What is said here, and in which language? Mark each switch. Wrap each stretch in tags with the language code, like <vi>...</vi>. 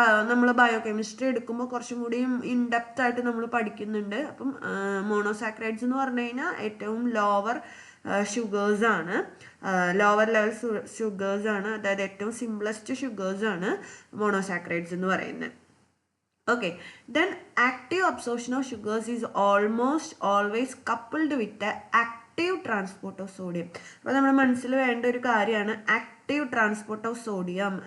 <ml>നമ്മൾ ബയോകെമിസ്ട്രി എടുക്കുമ്പോൾ കുറച്ചും കൂടിയും ഇൻഡെപ്ത് ആയിട്ട് നമ്മൾ പഠിക്കുന്നുണ്ട്. അപ്പം മോണോസാക്രൈഡ്സ് എന്ന് പറഞ്ഞു കഴിഞ്ഞാൽ ഏറ്റവും ലോവർ ഷുഗേഴ്സ് ആണ്, ലോവർ ലെവൽ ഷുഗേഴ്സ് ആണ്. അതായത് ഏറ്റവും സിംപ്ലസ്റ്റ് ഷുഗേഴ്സ് ആണ് മോണോസാക്രൈഡ്സ് എന്ന് പറയുന്നത്.</ml> <en>Okay, then active absorption of sugars is almost always coupled with the active transport of sodium.</en> <ml>അപ്പോൾ നമ്മുടെ മനസ്സിൽ വേണ്ട ഒരു കാര്യമാണ് ആക്റ്റീവ് ട്രാൻസ്പോർട്ട് ഓഫ് സോഡിയം.</ml>